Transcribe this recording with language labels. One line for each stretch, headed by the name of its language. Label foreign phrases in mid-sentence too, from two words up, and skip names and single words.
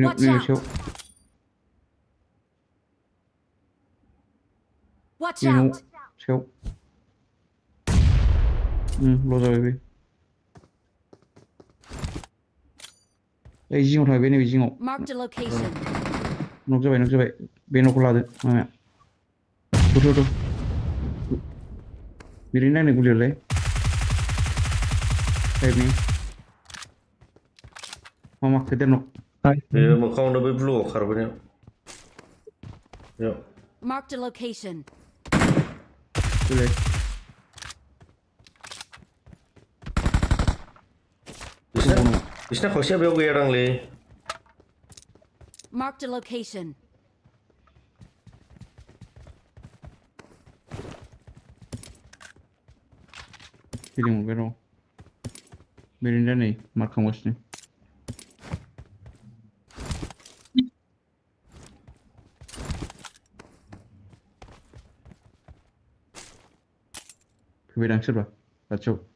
English: Watch
Bodo: नैबे
English: out!
Bodo: सायाव
English: Watch
Bodo: नैबे न'
English: out!
Bodo: सायाव ल' जाबाय बे ओइ जिङाव थाबाय बे नैबे जिङाव
English: Marked a location.
Bodo: नक जाबाय बे न'खौ लादो मामाया थ' बिदिनो नायनो गुलियालाय टाइपनि मामा गेदेर न' बेयो मोखाङावनो बै ब्लुआव खारबाय बेयाव
English: Marked a location.
Bodo: फैलाय बिसिना खावसेया बेयाव गैया दांलै
English: Marked a location.
Bodo: फिलिं मोनबाय र' बिदिनो दा नै मार्क खालामगासिनो फैबायदां सोरबा खाथियाव